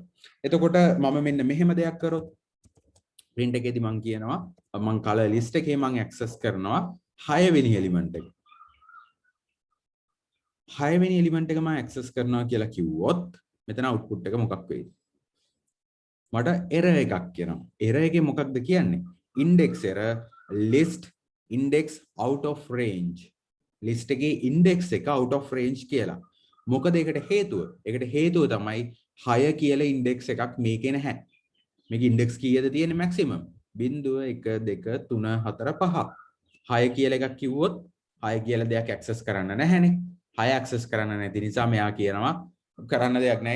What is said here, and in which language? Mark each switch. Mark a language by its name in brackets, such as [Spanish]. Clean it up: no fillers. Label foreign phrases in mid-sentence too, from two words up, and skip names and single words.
[Sinhala] එතකොට මම මෙන්න මෙහෙම දෙයක් කරොත් print එකේදී මම කියනවා මම [English] color list [Sinhala] එකේ මම ඇක්සස් කරනවා 6 වෙනි එලිමන්ට් එක. 6 වෙනි එලිමන්ට් එක මම ඇක්සස් කරනවා කියලා කිව්වොත් මෙතන output එක මොකක් වෙයිද? මට error එකක් කියනවා. error එකේ මොකක්ද කියන්නේ? [English] index error list index out of range. [Sinhala] list එකේ index එක [English] out of range [Sinhala] කියලා. මොකද ඒකට හේතුව? ඒකට හේතුව තමයි 6 කියලා index එකක් මේකේ නැහැ. මේක index කීයද තියෙන්නේ maximum? 0 1 2 3 4 5. 6 කියලා එකක් කිව්වොත් 6 කියලා දෙයක් access කරන්න නැහැනේ. 6 access කරන්න නැති නිසා මෙයා කියනවා කරන්න දෙයක් නැහැ.